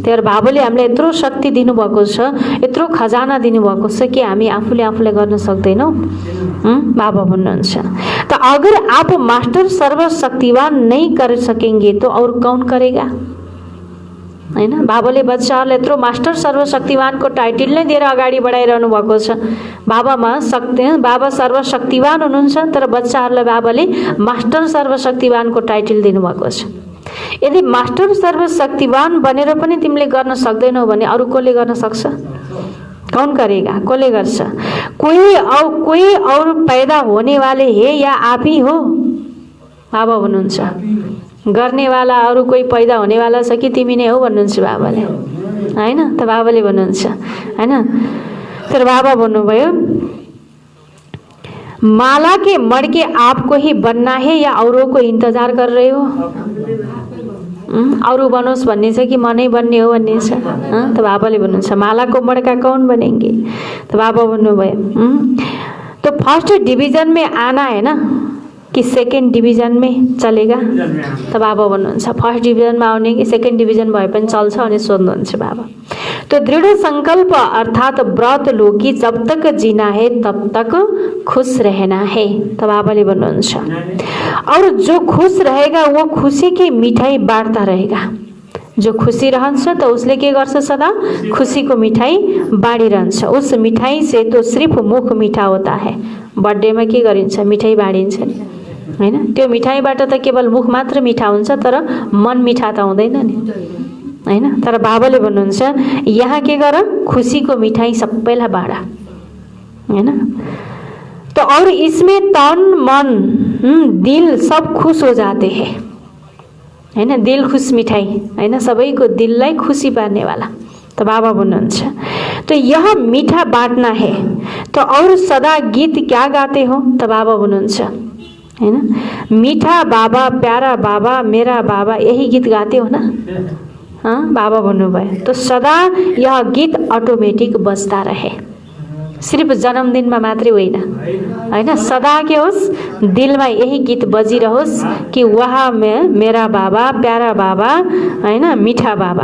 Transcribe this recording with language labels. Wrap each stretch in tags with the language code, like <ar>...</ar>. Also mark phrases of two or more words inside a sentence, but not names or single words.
<ne>त्यही बाबाले हामीलाई यत्रो शक्ति दिनुभएको छ, यत्रो खजाना दिनुभएको छ कि हामी आफूले आफूलाई गर्न सक्दैनौँ। बाबा भन्नुहुन्छ</ne> <hi>तो अगर आप मास्टर सर्वशक्तिवान नहीं कर सकेंगे तो और कौन करेगा,</hi> <ne>हैन। बाबाले बच्चाहरूलाई यत्रो मास्टर सर्वशक्तिवानको टाइटल नै दिएर अगाडि बढाइरहनु भएको छ। बाबा सर्वशक्तिवान हुनुहुन्छ, तर बच्चाहरूलाई बाबाले मास्टर सर्वशक्तिवानको टाइटल दिनुभएको छ। यदि मास्टर सर्वशक्तिवान बनेर पनि तिमीले गर्न सक्दैनौ भने अरू कसले गर्न सक्छ?</ne> <hi>कौन करेगा?</hi> <ne>कसले गर्छ?</ne> <hi>कोही और पैदा होने वाले है या आप ही हो?</hi> <ne>बाबा भन्नुहुन्छ गर्नेवाला अरू कोही पैदा हुनेवाला छ कि तिमी नै हो भन्नुहुन्छ बाबाले, हैन। त बाबाले भन्नुहुन्छ, हैन। तर बाबा भन्नुभयो</ne> <hi>माला के मड़के आपको ही बनना है या औरों को इंतजार कर रहे हो?</hi> <ne>अरू बनोस् भन्ने छ कि मनै बन्ने हो भन्ने छ? त बाबाले भन्नुहुन्छ मालाको मड़का</ne> <hi>कौन बनेंगे?</hi> <ne>त बाबा भन्नुभयो</ne> <hi>तो</hi> <en>first division</en> <hi>में आना है ना कि</hi> <en>second division</en> <hi>में चलेगा?</hi> <ne>त बाबा भन्नुहुन्छ</ne> <en>first division</en> <ne>में आउने कि</ne> <en>second division</en> <ne>भए पनि चल्छ भने सोध्नुहुन्छ बाबा।</ne> <hi>तो दृढ़ संकल्प अर्थात व्रत लो कि जब तक जीना है तब तक खुश रहना है।</hi> <ne>त बाबाले भन्नुहुन्छ</ne> <hi>और जो खुश रहेगा वो खुशी की मिठाई बाँड्ता रहेगा।</hi> <ne>जो खुशी रहन्छ तो उसले के गर्छ? सदा खुशी को मिठाई बाँडिरहन्छ।</ne> <hi>उस मिठाई से तो सिर्फ मुख मीठा होता है।</hi> <ne>बर्थडे में के गरिन्छ? मिठाई बाँडिन्छ नि, हैन। त्यो मिठाईबाट त केवल मुख मात्र मिठा हुन्छ, तर मन मिठा त हुँदैन नि, हैन। तर बाबाले भन्नुहुन्छ यहाँ के गर? खुशीको मिठाई सबैलाई बाँड, हैन।</ne> <hi>तो और इसमें तन मन दिल सब खुश हो जाते हैं, हैन। दिल खुश मिठाई,</hi> <ne>हैन, सबैको दिललाई खुसी पार्ने वाला।</ne> <hi>तो</hi> <ne>बाबा भन्नुहुन्छ</ne> <hi>तो यह मीठा बांटना है। तो और सदा गीत क्या गाते हो? तो</hi> <ne>बाबा भन्नुहुन्छ, हैन,</ne> <hi>मीठा बाबा, प्यारा बाबा, मेरा बाबा, यही गीत गाते हो ना? हाँ,</hi> <ne>बाबा भन्नुभयो</ne> <hi>तो सदा यह गीत ऑटोमेटिक बजता रहे।</hi> <ne>सिर्फ जन्मदिनमा मात्रै होइन, हैन, सदा के होस् दिलमा यही गीत बजिरहोस् कि</ne> <hi>वहाँ मेरा बाबा, प्यारा बाबा,</hi> <ne>हैन,</ne> <hi>मीठा बाबा।</hi>